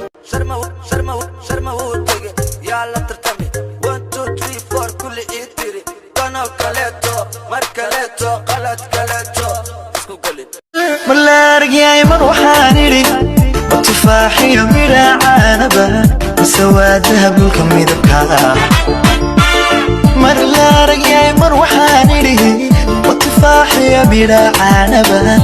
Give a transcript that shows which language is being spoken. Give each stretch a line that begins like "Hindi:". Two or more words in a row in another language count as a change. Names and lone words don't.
Somali: Sharma, Sharma, Sharma wuu tegey, yaa la tartamay.
English: One, two, three, four,
Somali: kulli ii tiri. Kanoo kaleeto, mar kaleeto, qalad kaleeto, isku gelin. Mar la arag yahay mar waxaan idhi, "Waa tufaax iyo midha caanaba, mise waa dahab dhulka midabka ah." Mar la arag yahay mar waxaan idhi, "Waa tufaax iyo midha caanaba."